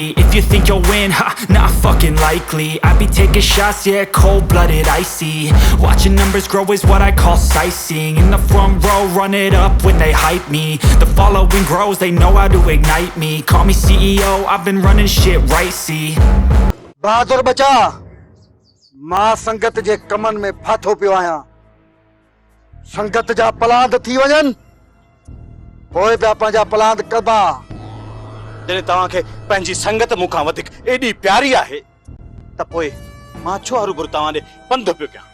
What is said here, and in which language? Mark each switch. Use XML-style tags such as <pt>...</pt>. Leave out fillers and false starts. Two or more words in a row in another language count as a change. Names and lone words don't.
<en>If you think you'll win, ha, not fucking likely. I be taking shots, yeah, cold-blooded, icy. Watching numbers grow is what I call sightseeing. In the front row, run it up when they hype me. The following grows, they know how to ignite me. Call me CEO, I've been running shit right, see.</en> <sd>बहादुर बचा मां संगत जे कमन में फाथो पियो आहियां संगत जा पलांद थी वञनि पोइ पिया पंहिंजा पलांद कबा जॾहिं तव्हांखे पंहिंजी संगत मूंखां वधीक एॾी प्यारी आहे त पोइ मां छो हरूभरू तव्हां ॾे पंधु पियो कयां</sd>